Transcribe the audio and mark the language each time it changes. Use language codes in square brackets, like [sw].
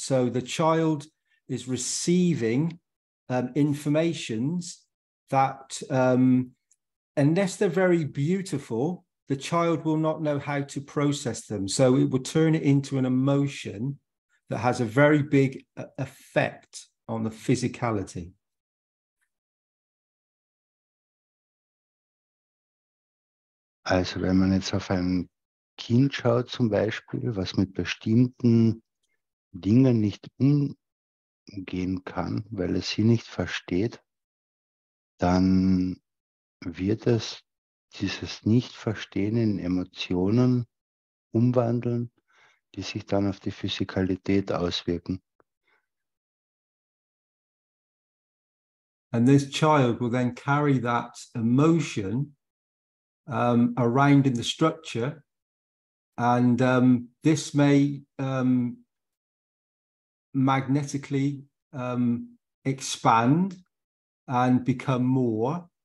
[en] So the child is receiving informations that, unless they're very beautiful, the child will not know how to process them. So it will turn it into an emotion that has a very big effect on the physicality. [de] Also wenn man jetzt auf ein Kind schaut zum Beispiel, was mit bestimmten Dingen nicht umgehen kann, weil es sie nicht versteht, dann wird es dieses Nicht-Verstehen in Emotionen umwandeln, die sich dann auf die Physikalität auswirken. [en] And this child will then carry that emotion around in the structure, and this may magnetically expand and become more.